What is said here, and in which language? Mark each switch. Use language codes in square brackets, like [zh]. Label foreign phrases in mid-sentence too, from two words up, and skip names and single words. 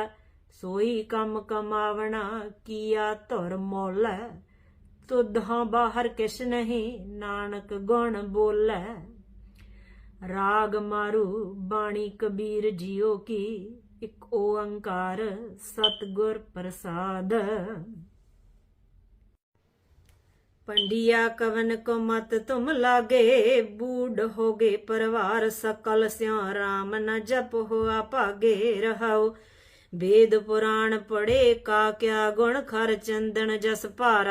[pa] ਸੋਈ ਕੰਮ ਕਮਾਵਣਾ, ਕੀਆ ਧੁਰ ਮੋਲੈ। ਤੁਧਾਂ ਬਾਹਰ ਕਿਛ ਨਹੀਂ, ਨਾਨਕ ਗੁਣ ਬੋਲੈ। ਰਾਗ ਮਾਰੂ ਬਾਣੀ ਕਬੀਰ ਜੀਓ ਕੀ, ਇੱਕ ਓੰਕਾਰ ਸਤਿਗੁਰ ਪ੍ਰਸਾਦ। [hi] पंडिया कवन को मत तुम लागे, बूढ़ हो गए परिवार सकल स्यों, राम न जप हुआ भागे रहाओ। वेद पुराण पढ़े का क्या गुण, खर चंदन जस पारा।